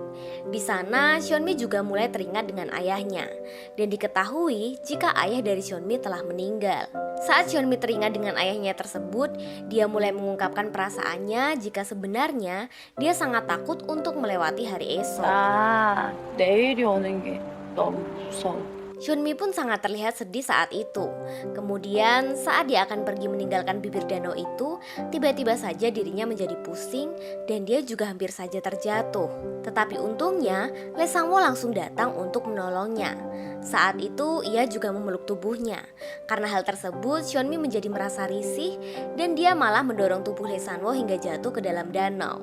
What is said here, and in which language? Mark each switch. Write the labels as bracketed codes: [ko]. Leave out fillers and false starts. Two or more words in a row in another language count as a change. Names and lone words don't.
[id] Di sana Seonmi juga mulai teringat dengan ayahnya. Dan diketahui jika ayah dari Seonmi telah meninggal. Saat Seonmi teringat dengan ayahnya tersebut, dia mulai mengungkapkan perasaannya jika sebenarnya dia sangat takut untuk melewati hari esok. [ko] 내일이 오는 게 너무 무서워. [id] Seonmi pun sangat terlihat sedih saat itu. Kemudian saat dia akan pergi meninggalkan bibir danau itu, tiba-tiba saja dirinya menjadi pusing dan dia juga hampir saja terjatuh. Tetapi untungnya Lee Sang-woo langsung datang untuk menolongnya. Saat itu ia juga memeluk tubuhnya. Karena hal tersebut Seonmi menjadi merasa risih dan dia malah mendorong tubuh Lee Sang-woo hingga jatuh ke dalam danau.